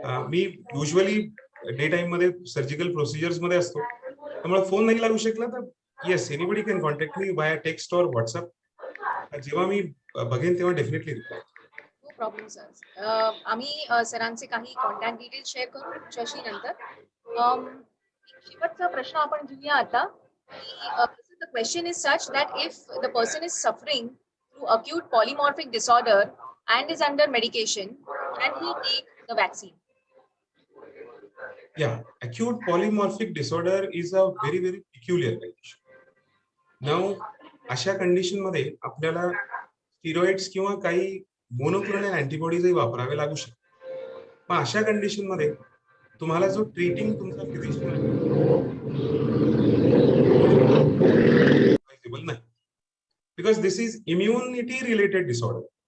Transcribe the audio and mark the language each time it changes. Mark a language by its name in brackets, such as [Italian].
[Marathi] मी usually day time मध्ये surgical procedures मध्ये असतो, त्यामुळे फोन नाही लागू शकला तर yes, [English] Anybody can contact me by text और WhatsApp. [Marathi] जेव्हा मी बघेन तेव्हा definitely reply. [English] No problem sir. [Marathi] आम्ही सरांचे काही कॉन्टॅक्ट डिटेल्स शेअर करू तुमच्याशी नंतर. एक शेवटचा प्रश्न आपण घेऊया आता की [English] the question is such that if the person is suffering through acute polymorphic disorder and is under medication, can he take the vaccine? Yeah, acute polymorphic disorder is a very very peculiar condition. [Marathi] Now, अशा condition मध्ये आपल्याला steroids किंवा काही monoclonal अँटीबॉडीजही वापरावे लागू शकतात. पण अशा कंडिशन मध्ये तुम्हाला जो ट्रीटिंग तुमचा फिजिशियन नाही, [English] because this is immunity related disorder.